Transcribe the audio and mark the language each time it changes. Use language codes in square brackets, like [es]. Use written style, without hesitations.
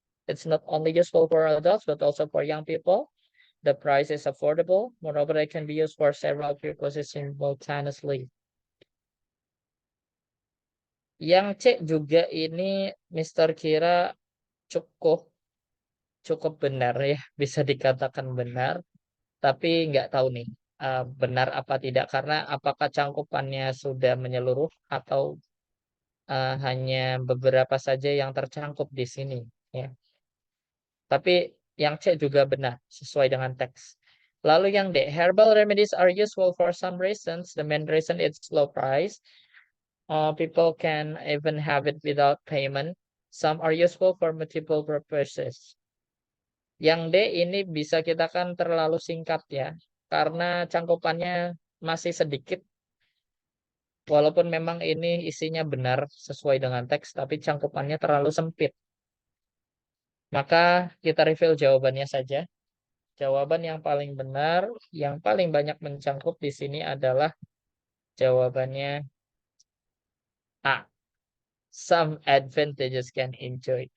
[en] It's not only useful for adults but also for young people. The price is affordable. Moreover, it can be used for several purposes simultaneously. [id] Yang C juga ini Mister Kira cukup cukup benar ya, bisa dikatakan benar, tapi nggak tahu nih benar apa tidak karena apakah cangkupannya sudah menyeluruh atau hanya beberapa saja yang tercangkup di sini ya. Tapi yang C juga benar sesuai dengan teks. Lalu yang D, [en] herbal remedies are useful for some reasons. The main reason it's low price. People can even have it without payment. Some are useful for multiple purposes. [id] Yang D ini bisa kita kan terlalu singkat ya, karena cangkupannya masih sedikit. Walaupun memang ini isinya benar sesuai dengan teks, tapi cangkupannya terlalu sempit. Maka kita reveal jawabannya saja. Jawaban yang paling benar, yang paling banyak mencangkup di sini adalah jawabannya A. [en] Some advantages can enjoy.